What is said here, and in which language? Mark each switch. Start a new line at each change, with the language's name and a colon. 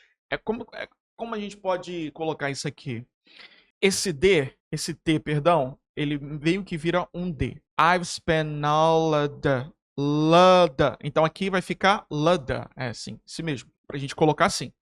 Portuguese: É como a gente pode colocar isso aqui? Esse T, perdão, ele meio que vira um D.
English: I've spent all of the lada.
Portuguese: Então aqui vai ficar lada. É assim, assim mesmo. Pra gente colocar assim.